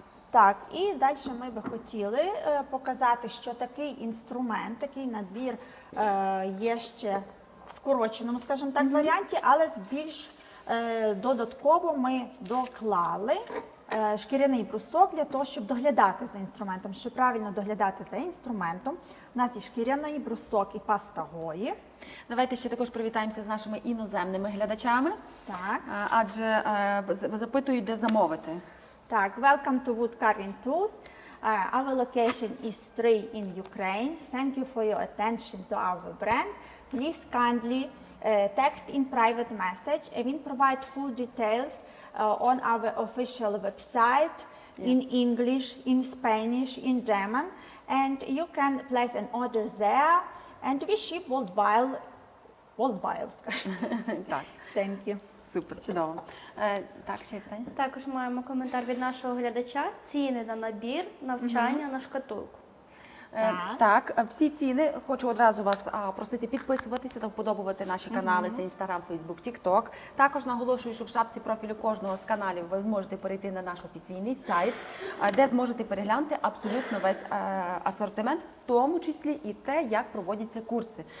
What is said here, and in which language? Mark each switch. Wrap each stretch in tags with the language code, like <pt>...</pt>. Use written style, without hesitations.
<uk>Так, і далі ми би хотіли показати, що такий інструмент, такий набір є ще в скороченому, скажімо так, варіанті, але з більш додатково ми доклали шкіряний брусок для того, щоб доглядати за інструментом. Щоб правильно доглядати за інструментом, у нас є шкіряний брусок і паста Гої. Давайте ще також привітаємося з нашими іноземними глядачами, Так. адже запитують, де замовити.</uk> <en>Так, welcome to Wood Carving Tools. Our location is Stray in Ukraine. Thank you for your attention to our brand. Please kindly text in private message and we provide full details on our official website in English, in Spanish, in German, and you can place an order there And we ship worldwide, скажімо.</en> <uk>Так,</uk> <en>Thank you.</en> <uk>супер, чудово. Так, ще є питання? Також маємо коментар від нашого глядача. Ціни на набір навчання на шкатулку. Так, всі ціни, хочу одразу вас просити підписуватися та вподобувати наші канали, це Instagram, Facebook, TikTok. Також наголошую, що в шапці профілю кожного з каналів ви зможете перейти на наш офіційний сайт, де зможете переглянути абсолютно весь асортимент, в тому числі і те, як проводяться курси.</uk>